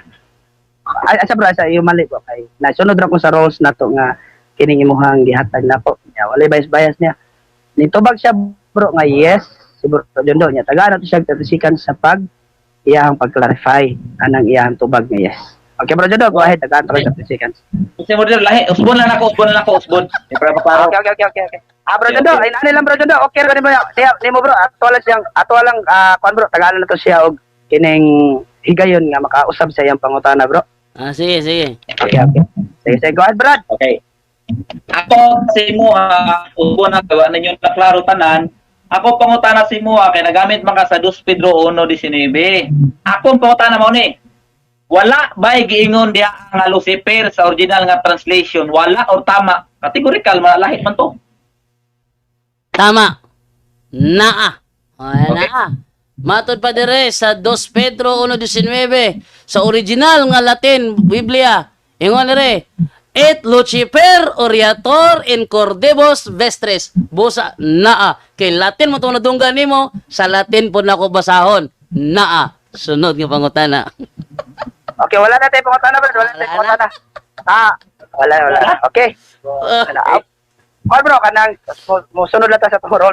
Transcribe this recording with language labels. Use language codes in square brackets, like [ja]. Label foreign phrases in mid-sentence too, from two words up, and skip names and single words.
[ceb] Asa bro, sa iyo mali ko kay nasunod ra ko sa roles nato nga kining imuhang gihatag nako. Nya walay bias niya. Nitubag siya bro nga yes, si bro Jondo nya tagaan nato siya tatisikan sa iyang pag-clarify anang iyang tubag nga yes. Okay bro Jondo, [en] go ahead, [ceb] tagaan nato siya tatisikan. Mr. Moderator lahi. Usbon lang ako. Para paparo. Okay. Bro Jondo, ay nani lang bro Jondo. Okay ra nimo siya nimo bro. Ato lang kuan bro, tagaan nato siya og kining higayon nga makausab sa iyang pangutana bro. Sige. Okay. Sige, [en] go ahead Brad. [ceb] Okay. Ako si mo usbon na gawa ninyo na klaro tanan. Ako pangutana si mo kay nagamit man ka sa 2 Pedro 1:19. Ako pangutana mo ni. Wala ba giingon diha nga Lucifer sa original nga translation? Wala o tama? Categorical man lahi man to. Tama. Naa. Ay, Okay. naa. Matod pa dire sa 2 Pedro 1:19 sa original nga Latin Biblia. Ingon dire, [la] et Lucifer oriator in cordibus vestres. [ceb] Busa naa. Kay Latin mo itong nadunggan nimo, sa Latin po na ko basahon. Naa. Sunod nga pangutana. Okay, wala na tayo pangutana bro. Wala na tayo pangutana. Wala. Okay. Kuan bro, kanang musunod lang ta sa tong roles.